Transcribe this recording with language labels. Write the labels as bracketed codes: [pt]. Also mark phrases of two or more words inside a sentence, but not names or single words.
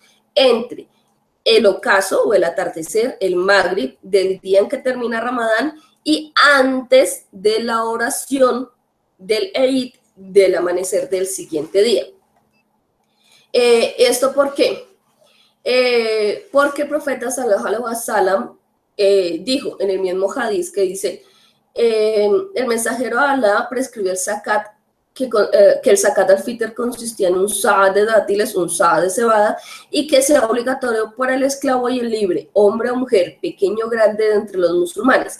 [es] Entre el ocaso o el atardecer, el Maghrib, del día en que termina Ramadán y antes de la oración del Eid del amanecer del siguiente día. ¿Esto por qué? Porque el profeta [ar] صلى الله عليه وسلم [es] dijo en el mismo hadith que dice, el mensajero de Allah prescribió el zakat, que el [ar] زكاة الفطر [es] consistía en un sa de dátiles, un sa de cebada, y que sea obligatorio para el esclavo y el libre, hombre o mujer, pequeño o grande de entre los musulmanes.